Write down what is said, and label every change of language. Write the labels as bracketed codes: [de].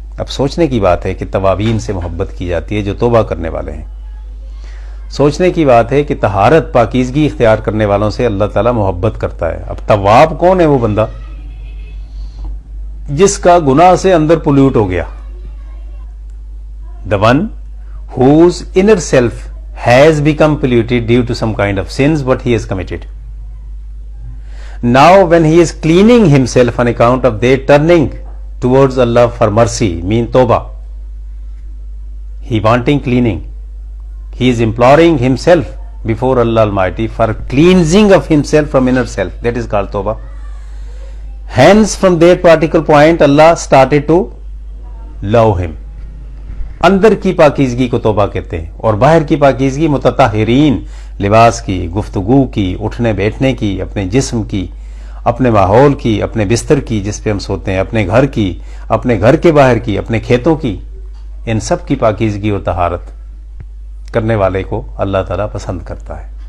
[ur] اب سوچنے کی بات ہے کہ توابین سے محبت کی جاتی ہے جو توبہ کرنے والے ہیں. سوچنے کی بات ہے کہ طہارت پاکیزگی اختیار کرنے والوں سے اللہ تعالیٰ محبت کرتا ہے. اب تواب کون ہے؟ وہ بندہ جس کا گناہ سے اندر پولیوٹ ہو گیا. [en] the one whose inner self has become polluted due to some kind of sins what he has committed. Now when he is cleaning himself on account of their turning towards Allah for mercy, mean tawbah, he wanting cleaning, he is imploring himself before Allah Almighty for cleansing of himself from inner self, that is called tawbah. Hence from that particular point Allah started to love him. [ur] اندر کی پاکیزگی کو توبہ کہتے ہیں، اور باہر کی پاکیزگی متطہرین، لباس کی، گفتگو کی، اٹھنے بیٹھنے کی، اپنے جسم کی، اپنے ماحول کی، اپنے بستر کی جس پہ ہم سوتے ہیں، اپنے گھر کی، اپنے گھر کے باہر کی، اپنے کھیتوں کی، ان سب کی پاکیزگی اور طہارت کرنے والے کو اللہ تعالیٰ پسند کرتا ہے.